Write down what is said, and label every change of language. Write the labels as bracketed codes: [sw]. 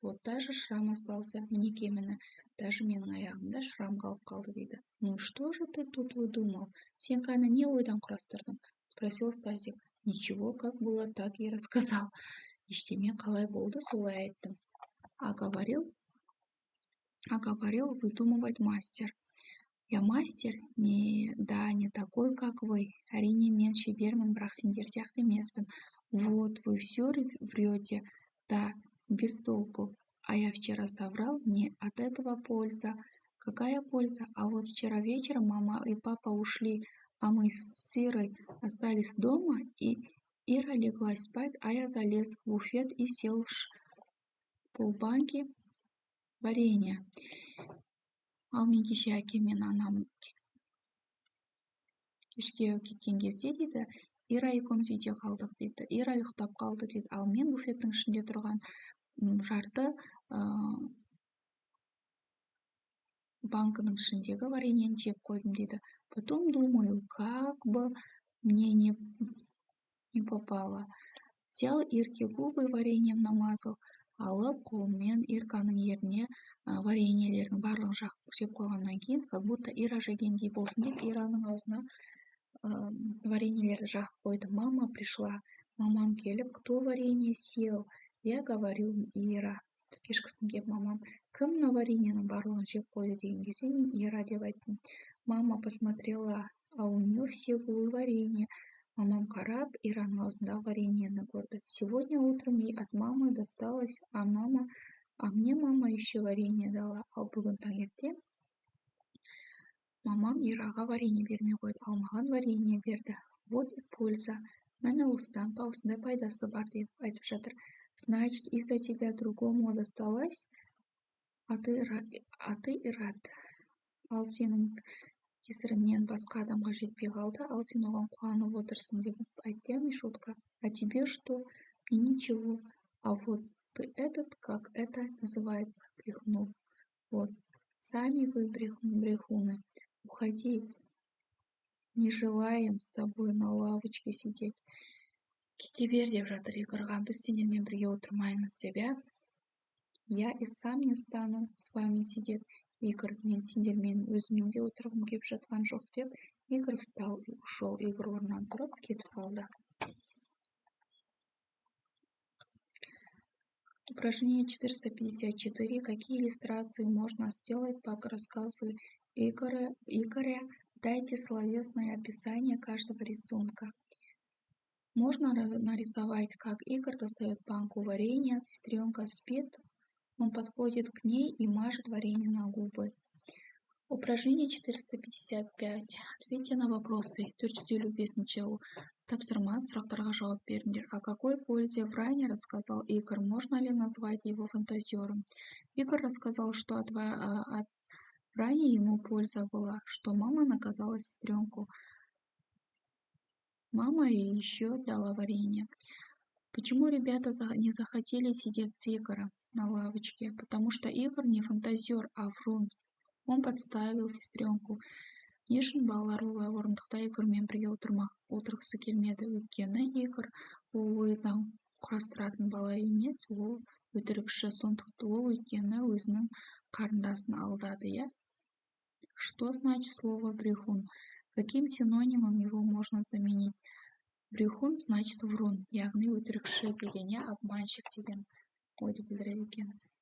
[ru] Вот даже шрам остался, [kk] мінекей міне, даже менің аяғымда шрам қалып қалды дейді. [ru] Ну что же ты тут выдумал? [kk] Сен кәні не ойдан құрастырдың? [ru] Спросил Стасик. Ничего, как было, так и рассказал. [kk] Ештеме қалай болды, солай айттым. [ru] А говорил выдумывать мастер. Я мастер? Не такой, как вы. [kk] Әрине мен шебермін, бірақ сендер сияқты емеспін. [ru] Вот, вы все врете. Да, без толку. А я вчера соврал, мне от этого польза. Какая польза? А вот вчера вечером мама и папа ушли А мы с Ирой остались дома, и Ира легла спать, а я залез в буфет и сел в полбанки варенья. [kk] Ал мен кеше әкем мен анам кешке кеткен кезде дейді, Ира екеуміз үйде қалдық дейді. Ира ұйықтап қалды дейді. Ал мен буфеттің ішінде тұрған жарты банкінің ішіндегі вареньені жеп қойдым дейді. [ru] Потом думаю, как бы мне не попало. Взял Ирке губы вареньем намазал, [kk] алып қолыммен Ирканың еріне вареньелердің барлығын жағып жеп қойғаннан кейін, [ru] как будто [kk] Ира жегендей болсын деп, Ираның аузына вареньелерді жағып қойдым. [ru] Мама пришла. [kk] Мамам келіп, [ru] кто варенье съел? Я говорю, Ира. [kk] Кешкісін келіп мамам, кім мына вареньенің барлығын жеп қойды деген кезде мен Ира деп айттым. [ru] Мама посмотрела, а у нее все губы варенье. [kk] Мамам қарап, Ираның аузындағы вареньені көрді. [ru] Сегодня утром ей от мамы досталось, а мне мама еще варенье дала. [kk] Ал бүгін таңертең мамам Ираға варенье бермей қойды, ал маған варенье берді. [ru] Вот и польза. [kk] Міне осыдан осындай пайдасы бар деп айтып жатыр. [ru] Значит, из-за тебя другому досталось, а ты и рад. [kk] Ал сенің кесіріңнен басқа адамға жетпей қалды, ал сен оған қуанып отырсың деп айтты, Мишутка. [ru] А тебе что? И ничего. А вот ты этот, как это называется, брехнул. Вот, сами вы брехуны. Уходи. Не желаем с тобой на лавочке сидеть. [kk] Кете бер деп жатыр Игорьға. Біз сендермен бірге отырмаймыз деп, иә? [ru] Я и сам не стану с вами сидеть. [kk] Игорь, мен сендермен өзіммен де отырғым келіп жатқан жоқ деп, [ru] Игорь встал и ушел. [kk] Игорь орнынан тұрып кетіп қалды. [ru] Упражнение 454. Какие иллюстрации можно сделать по рассказу Игоря? Дайте словесное описание каждого рисунка. Можно нарисовать, как Игорь достает банку варенья, сестренка спит, он подходит к ней и мажет варенье на губы. Упражнение 455. Ответьте на вопросы. [kk] 455 тапсырма, сұрақтарға жауап беріңдер. [ru] О какой пользе в ране рассказал Игорь? Можно ли назвать его фантазером? Игорь рассказал, что от ране ему польза была, что мама наказала сестренку. Мама ей еще дала варенье. Почему ребята не захотели сидеть с Игорем на лавочке? Потому что Игорь не фантазер, а врун. Он подставил сестренку. [kk] Не үшін балалар олай орындықта Игорьмен бірге отырғысы келмеді. Өйткені Игорь ол ойдан құрастыратын бала емес, ол өтірікші. Сондықтан ол өйткені өзінің қарындасын алдады, иә? [ru] Что значит слово брехун? Каким синонимом его можно заменить? Брехун значит врун, [kk] яғни өтірікші деген, [ru] я обманщик [kk] деген ойды білдіреді екен.